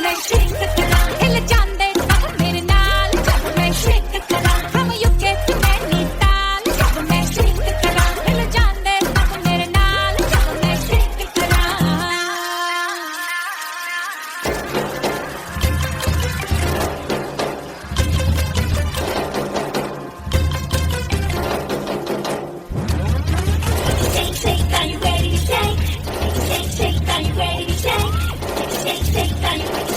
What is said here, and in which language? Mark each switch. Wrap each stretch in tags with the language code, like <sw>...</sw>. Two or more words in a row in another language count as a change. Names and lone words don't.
<pa>ਸ਼ੇਕ ਕਰਾਂ ਹਿੱਲ ਜਾਂਦੇ ਸਬ ਮੇਰੇ ਨਾਲ ਜਬ ਮੈਂ ਸ਼ੇਕ ਕਰਾਂ ਹਮ ਯੂਕੇ ਟੂ ਨੈਨੀਤਾਲ ਜਬ ਮੈਂ ਸ਼ੇਕ ਕਰਾਂ ਹਿੱਲ ਜਾਂਦੇ ਸਬ ਮੇਰੇ ਨਾਲ ਜਬ ਮੈਂ ਸ਼ੇਕ ਕਰਾਂ</pa> <en>Shake, shake, are you ready to shake? Shake, shake, are you ready to shake? Shake, shake, are you ready?</en>